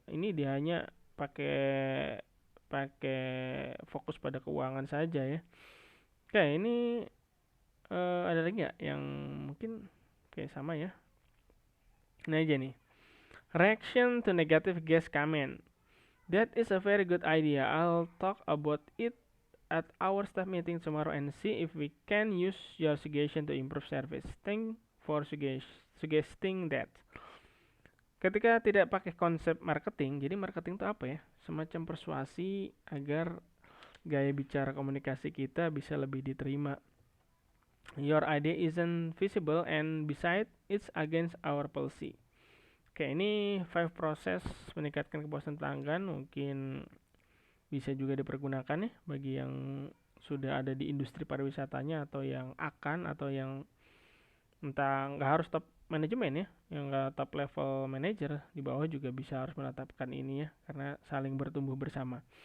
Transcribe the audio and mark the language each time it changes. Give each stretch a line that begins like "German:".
Indonesian: Ini dia hanya pakai pakai fokus pada keuangan saja ya. Oke, ini ada lagi nggak yang mungkin kayak sama ya? Nah aja nih.
English: Reaction to negative guest comment. That is a very good idea. I'll talk about it at our staff meeting tomorrow and see if we can use your suggestion to improve service. Thank for suggesting that.
Indonesian: Ketika tidak pakai konsep marketing, jadi marketing itu apa ya? Semacam persuasi agar gaya bicara komunikasi kita bisa lebih diterima.
English: Your idea isn't visible and besides it's against our policy.
Indonesian: Oke, ini 5 proses meningkatkan kepuasan pelanggan mungkin bisa juga dipergunakan ya bagi yang sudah ada di industri pariwisatanya atau yang akan atau yang entah nggak harus top manajemen ya, yang nggak top level manager di bawah juga bisa harus menetapkan ini ya karena saling bertumbuh bersama.